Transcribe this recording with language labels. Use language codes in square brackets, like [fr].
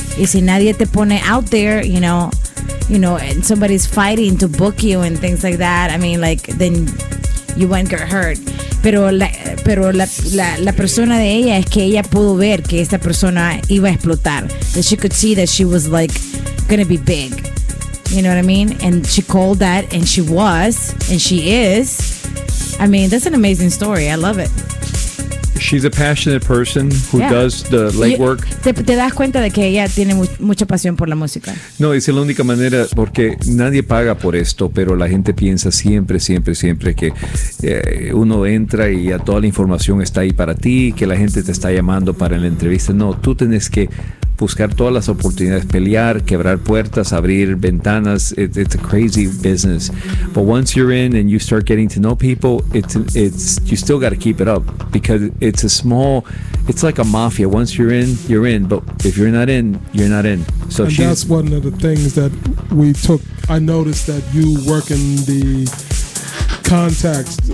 [es] Y si nadie te pone [en] out there, you know, and somebody's fighting to book you and things like that, I mean, like, then you won't get hurt. [es] Pero la persona de ella es que ella pudo ver que esta persona iba a explotar. [en] That she could see that she was, like, gonna be big. You know what I mean? And she called that, and she was, and she is. I mean, that's an amazing story. I love it. She's a passionate person who does the legwork. [es] Te das cuenta de que ella tiene mucha pasión por la música. No, es la única manera, porque nadie paga por esto, pero la gente piensa siempre que uno entra y ya toda la información está ahí para ti, que la gente te está llamando para la entrevista. No, tú tienes que buscar todas las oportunidades, pelear, quebrar puertas, abrir ventanas. [en] It's a crazy business. But once you're in and you start getting to know people, it's you still got to keep it up, because it's a small, it's like a mafia. Once you're in, you're in. But if you're not in, you're not in. So and that's one of the things that we took. I noticed that you work in the contacts.